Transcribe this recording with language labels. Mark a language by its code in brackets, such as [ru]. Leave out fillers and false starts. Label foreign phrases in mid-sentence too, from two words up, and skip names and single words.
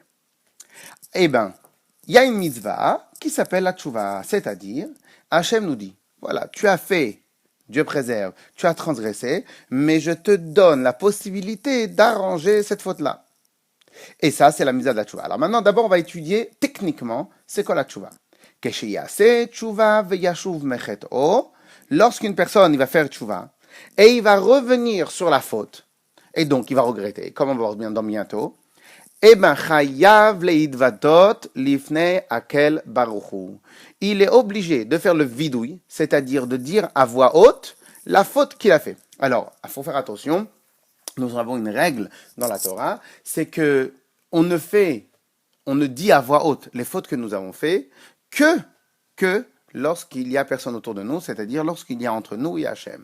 [fr] Eh bien, il y a une mitzvah qui s'appelle la tchouva, c'est-à-dire, Hachem nous dit, voilà, tu as fait, Dieu préserve, tu as transgressé, mais je te donne la possibilité d'arranger cette faute-là. Et ça, c'est la mitzvah de la tchouva. Alors maintenant, d'abord, on va étudier techniquement, c'est quoi la tchouva. [he] כשיעשה תשובה וישוב מחטאו, [fr] lorsqu'une personne, il va faire tchouva, et il va revenir sur la faute, et donc il va regretter, comme on va voir bien dans bientôt, eh ben, [he] חייב להתוודות לפני האל ברוך הוא. [fr] Il est obligé de faire le vidouille, c'est-à-dire de dire à voix haute la faute qu'il a fait. Alors, il faut faire attention. Nous avons une règle dans la Torah, c'est que on ne dit à voix haute les fautes que nous avons fait que lorsqu'il y a personne autour de nous, c'est-à-dire lorsqu'il y a entre nous et Hachem.